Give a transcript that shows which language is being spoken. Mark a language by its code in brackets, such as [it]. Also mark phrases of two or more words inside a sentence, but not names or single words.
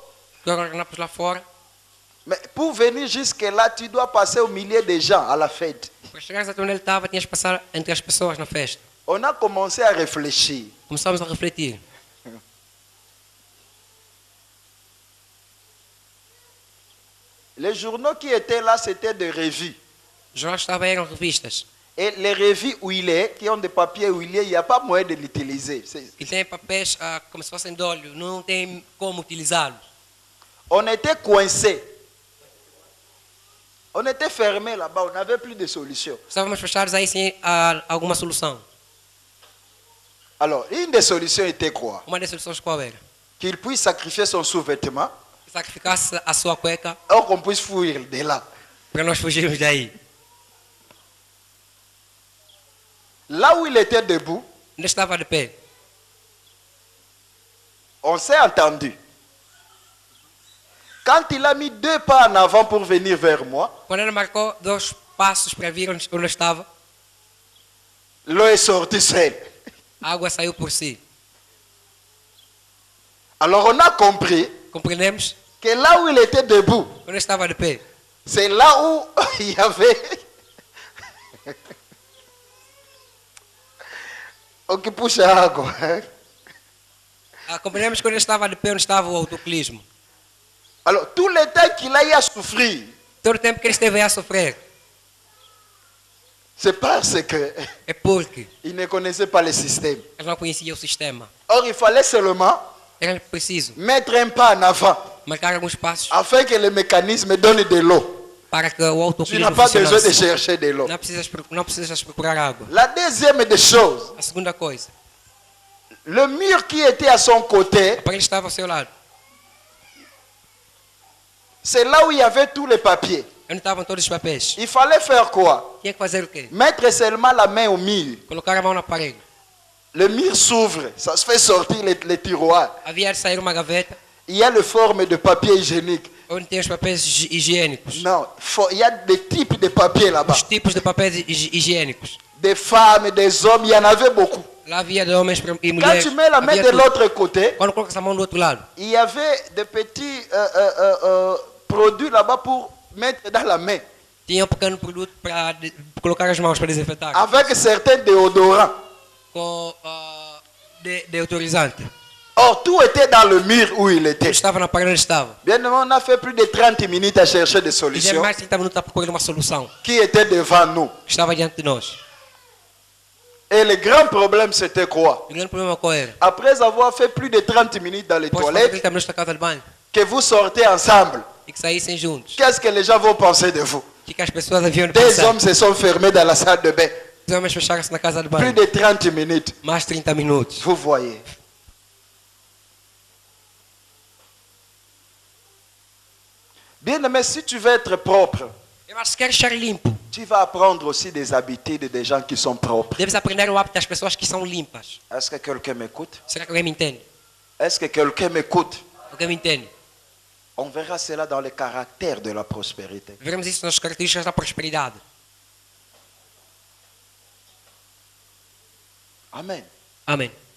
[pt] Guardanapos lá fora. [fr] Mais pour venir jusque-là, tu dois passer au milieu des gens à la fête. [pt] Para chegares até onde ele estava, tinhas que passar entre as pessoas na festa. [fr] On a commencé à réfléchir. [pt] Começámos a refletir. [fr] Les journaux qui étaient là, c'était des revues. [pt] Os jornais estavam eram revistas. [fr] Et les revues où il est, qui ont des papiers où il est, il n'y a pas moyen de l'utiliser. [pt] E tem papéis como se fossem de óleo. Não tem como utilizá-los. [fr] On était coincés. On était fermés là-bas, on n'avait plus de solution. [pt] Estávamos fechados aí sem alguma solução. [fr] Alors, une des solutions était quoi? [pt] Uma das soluções qual era? [fr] Qu'il puisse sacrifier son sous-vêtement, [pt] Que sacrificasse a sua cueca [fr] or qu'on puisse fuir de là. [pt] para nós fugirmos daí. [fr] Là où il était debout, [pt] Onde estava de pé? [fr] on s'est entendu. Quand il a mis 2 pas en avant pour venir vers moi, [pt] Quando ele marcou 2 passos para vir onde eu estava, [fr] l'eau est sortie seule. [pt] a água saiu por si. [fr] Alors on a compris [pt] Compreendemos? [fr] que là où il était debout, [pt] Quando eu estava de pé, [fr] c'est là où il y avait... [pt] o que puxa água. compreendemos que quando eu estava de pé onde estava o autoclismo. [fr] Alors tout le temps qu'il a eu à souffrir, [pt] Todo o tempo que ele esteve a sofrer, [fr] c'est parce que [pt] é porque [fr] il ne connaissait pas le système. [pt] ele não conhecia o sistema. [fr] Or il fallait seulement [pt] Era preciso [fr] mettre un pas en avant [pt] marcar alguns passos [fr] afin que le mécanisme donne de l'eau. [pt] para que o [fr] Tu [pt] autoclismo [fr] n'as pas besoin de [pt] funcionasse. [fr] chercher de l'eau. [pt] Não precisas procurar água. [fr] La deuxième des choses, [pt] A segunda coisa, [fr] le mur qui était à son côté, [pt] para ele estava ao seu lado. [fr] c'est là où il y avait tous les papiers. [pt] Onde estavam todos os papéis. [fr] Il fallait faire quoi? [pt] Tinha que fazer o quê? [fr] Mettre seulement la main au mur. [pt] Colocar a mão no aparelho. [fr] Le mur s'ouvre, ça se fait sortir les tiroirs. [pt] Havia de sair uma gaveta [fr] Il y a le forme de papier hygiénique. [pt] onde tem os papéis higiênicos. [fr] Non, il y a des types de papier là-bas. [pt] Os tipos de papéis higiênicos. [fr] Des femmes, des hommes, il y en avait beaucoup. [pt] Lá havia de homens e [fr] Quand [pt] mulheres. [fr] tu mets la main [pt] Havia de tudo. [fr] l'autre côté, [pt] Quando colocas a mão do outro lado, [fr] il y avait des petits produits là-bas pour mettre dans la main. [pt] tinha um pequeno produto para colocar as mãos para desinfetar. [fr] Avec certains déodorants. [pt] Com deodorizante. [fr] Or, tout était dans le mur où il était. [pt] Tudo estava na parede onde estava. [fr] Bien, on a fait plus de 30 minutes à chercher des [pt] E já [fr] solutions [pt] mais de 30 minutos a procurar uma solução [fr] qui étaient devant nous. [pt] que estava diante de nós. [fr] Et le grand problème, c'était quoi? [pt] O grande problema qual era? [fr] Après avoir fait plus de 30 minutes dans les [pt] Após fazer [fr] toilettes, [pt] 30 minutos na casa de banho [fr] que vous sortez ensemble, [pt] e que saíssem juntos. [fr] qu'est-ce que les gens vont penser de vous? [pt] O que as pessoas haviam de [fr] Des [pt] pensar? [fr] hommes se sont fermés dans la salle de bain. [pt] Os homens fecharam-se na casa de [fr] Plus [pt] banho. [fr] de 30 minutes. [pt] Mais de 30 minutos. [fr] Vous voyez. Bien aimé, si tu veux être propre, [pt] Eu acho que queres estar limpo. [fr] tu vas apprendre aussi des habitudes des gens qui sont propres. [pt] Deves aprender o hábito das pessoas que são limpas. [fr] Est-ce que quelqu'un m'écoute? [pt] Será que alguém me entende? [fr] Est-ce que quelqu'un m'écoute? [pt] Alguém me entende? [fr] On verra cela dans le caractère de la prospérité. [pt] Veremos isso nas características da prosperidade. [fr] Amen. [pt] Amém.